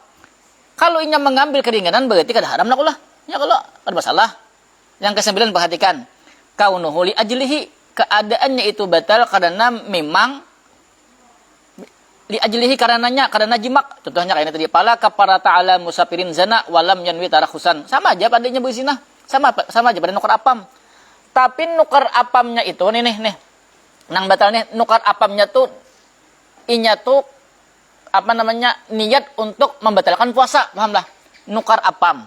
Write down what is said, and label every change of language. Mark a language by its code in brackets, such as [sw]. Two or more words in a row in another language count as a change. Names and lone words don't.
[bjn] Kalau inya mengambil keringanan berarti kada haram lah. [id] Ya kalau ada masalah. Yang ke-9 perhatikan. [ar] كونه لأجله, [id] keadaannya itu batal karena memang [ar] لأجله [id] karena jimak. Contohnya kayak ini tadi, [ar] فلا كفارة على مسافر زنى ولم ينو ترخصا. [bjn] Sama aja padanya berzina. Sama aja pada nukar apam. Tapi nukar apamnya itu nih. Nang batalnya nukar apamnya tuh inya tuh niat untuk membatalkan puasa, pahamlah. Nukar apam.